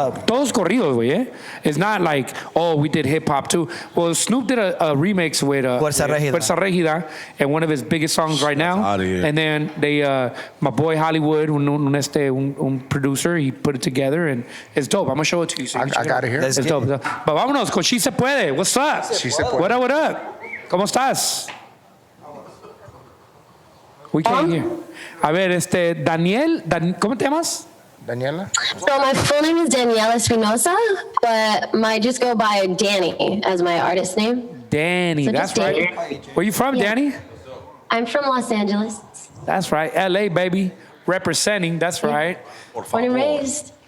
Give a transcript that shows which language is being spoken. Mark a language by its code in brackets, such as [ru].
[es] Todos corridos, güey, eh? [en] It's not like, oh, we did hip hop too. Well, Snoop did a remix with Fuerza Regida, and one of his biggest songs right now. Out of here. And then my boy Hollywood, un producer, he put it together, and it's dope. I'm gonna show it to you. So I got it here. It's dope. But [es] vámonos con [en] She Se Puede. What's up? What up, what up? [es] ¿Cómo estás? [en] We can't hear. [es] A ver, Daniel, ¿cómo te llamas? Daniela? [en] So my full name is Daniela Espinosa, but I just go by Danny as my artist name. Danny, So that's just Danny. right. Where you from, Danny? I'm from Los Angeles. That's right. LA, baby. Representing, that's right. Born and raised.